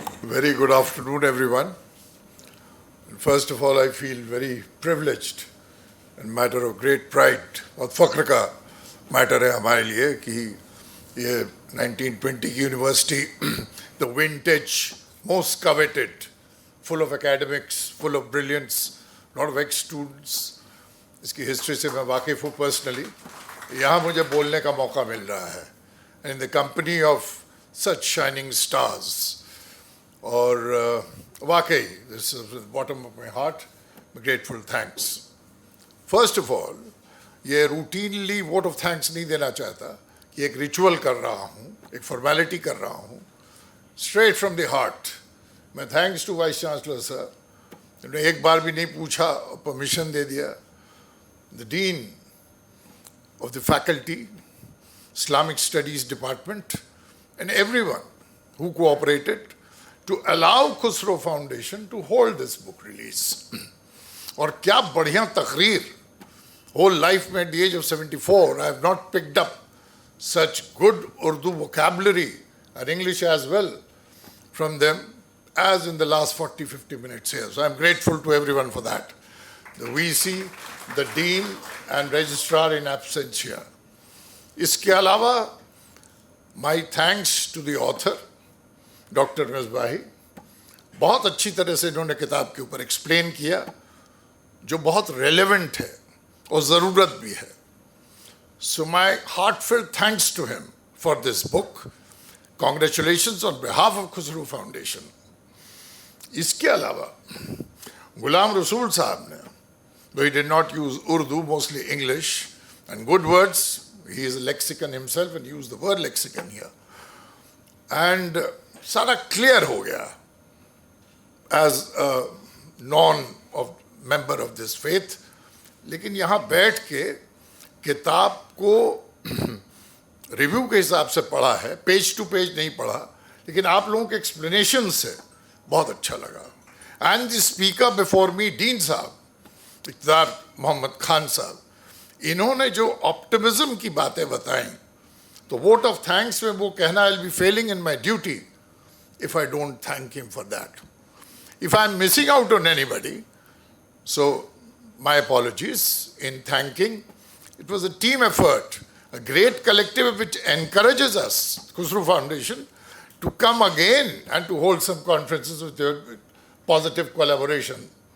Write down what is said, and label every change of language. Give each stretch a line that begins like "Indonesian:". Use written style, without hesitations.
English: Very good afternoon, everyone. first of all, I feel very privileged and matter of great pride
Hindi: और फख्र का matter है हमारे लिए कि ये 1920 की university
English: the vintage most coveted, full of academics, full of brilliance, lot of ex-students,
Hindi: इसकी history से मैं वाकिफ़ हूँ पर्सनली. यहाँ मुझे बोलने का मौका मिल रहा है
English: in the company of such shining stars.
Hindi: और वाकई,
English: this is the bottom of my heart, grateful thanks. First of all,
Hindi: ये
English: routinely vote of thanks
Hindi: नहीं देना चाहता कि एक ritual कर रहा हूँ, एक formality कर रहा हूँ.
English: Straight from the heart,
Hindi: मैं
English: thanks to Vice Chancellor sir,
Hindi: उन्होंने एक बार भी नहीं पूछा और permission दे दिया.
English: The Dean of the Faculty, Islamic Studies Department, and everyone who cooperated to allow Khusro Foundation to hold this book release.
Hindi: और क्या बढ़िया तकरीर.
English: Whole life में at the age of 74, I have not picked up such good Urdu vocabulary and English as well from them as in the last 40-50 minutes here. So I am grateful to everyone for that. The VC, the Dean and Registrar in absentia.
Hindi: इसके अलावा
English: my thanks to the author, Dr. Misbahi.
Hindi: बहुत अच्छी तरह से इन्होंने किताब के ऊपर एक्सप्लेन किया जो बहुत रेलेवेंट है और ज़रूरत भी है.
English: So my heartfelt thanks to him for this book. Congratulations on behalf of Khusro Foundation.
Hindi: इसके अलावा गुलाम रसूल साहब ने,
English: though he did not use Urdu, mostly English, and good words, he is a lexicon himself and used the word lexicon here. And
Hindi: सारा
English: clear
Hindi: हो गया
English: as a member of this faith.
Hindi: लेकिन यहाँ बैठ के किताब को रिव्यू के हिसाब से पढ़ा है, पेज टू पेज नहीं पढ़ा, लेकिन आप लोगों के एक्सप्लेनेशन से बहुत अच्छा लगा.
English: and the speaker before me,
Hindi: dean साहब,
English: Iqtidar Mohammad Khan sahab,
Hindi: इन्होंने जो ऑप्टिमिज्म की बातें बताएं, तो वोट ऑफ थैंक्स में वो कहना
English: I will be failing in my duty if I don't thank him for that. If I'm missing out on anybody, so my apologies in thanking. It was a team effort, a great collective which encourages us, Khusro Foundation, to come again and to hold some conferences with your positive collaboration.